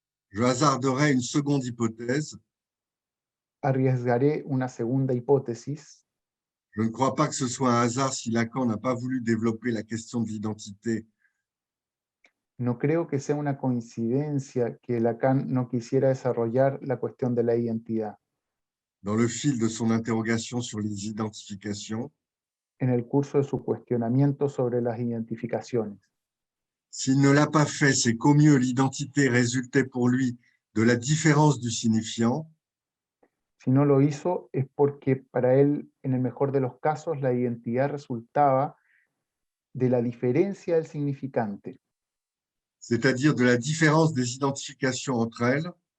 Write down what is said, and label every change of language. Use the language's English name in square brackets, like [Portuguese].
[French] Je hasarderai une seconde hypothèse. [Spanish] Arriesgaré una segunda hipótesis. [French] Je ne crois pas que ce soit un hasard si Lacan n'a pas voulu développer la question de l'identité. [Spanish] No creo que sea una coincidencia que Lacan no quisiera desarrollar la cuestión de la identidad [French] Dans le fil de son interrogation sur les identifications, [Spanish] en el curso de su cuestionamiento sobre las identificaciones. [French] S'il ne l'a pas fait, c'est qu'au mieux l'identité résultait pour lui de la différence du signifiant, [Spanish] Si no lo hizo, es porque para él, en el mejor de los casos, la identidad resultaba de la diferencia del significante, [French] c'est-à-dire de la différence des identifications entre elles,